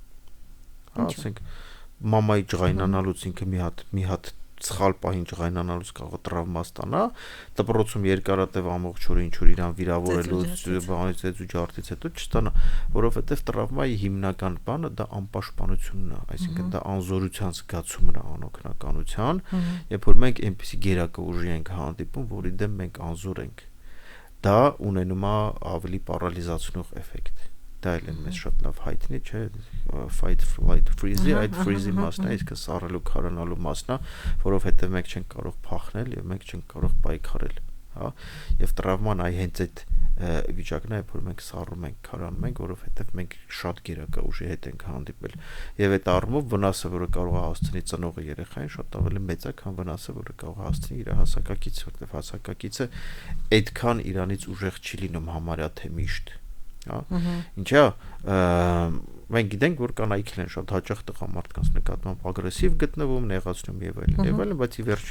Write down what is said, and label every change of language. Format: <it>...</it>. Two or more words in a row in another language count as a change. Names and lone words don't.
<hy>Ասենք մամայի ջղայնանալուց ինքը մի հատ սխալ պահին ջղայնանալուց կարող է տրավմա ստանա, դպրոցում երկարատև ամբողջ օրը ինչ որ իրան վիրավորելուց, բանից ու ջարդից հետո չստանա, որովհետև տրավմայի հիմնական բանը դա անպաշտպանությունն է, այսինքն դա անզորության զգացումն է, անօգնականության, երբ որ մենք այնպիսի գերակա ուժի ենք հանդիպում, որի դեմ մենք անզոր ենք, դա ունենում է ավելի պարալիզացնող էֆեկտ։ Դա էլ մեզ շատ լավ հայտնի չէ,</hy> <en>fight flight freeze-ի, այդ</en> <hy>freeze-ի մասն է, իսկ սառելու քարանալու մասն է, որովհետև մենք չենք կարող փախնել եւ մենք չենք կարող պայքարել, հա, եւ տրավման այ հենց այդ վիճակն է, որ մենք սառում ենք, քարանում ենք, որովհետև մենք շատ գերակա ուժի հետ ենք հանդիպել եւ այդ առումով վնասը, որը կարող է հասցնի ծնողը երեխային, շատ ավելի մեծ է, քան վնասը, որը կարող է հասցնի իր հասակակիցը, որովհետև հասակակիցը այդքան իրանից ուժեղ չի լինում համարյա թե միշտ։ Ինչա մենք գիտենք, որ կանայքն են շատ հաճախ տղամարդկանց նկատմամբ ագրեսիվ գտնվում, նեղացնում եւ այլն, բայց ի վերջո</hy>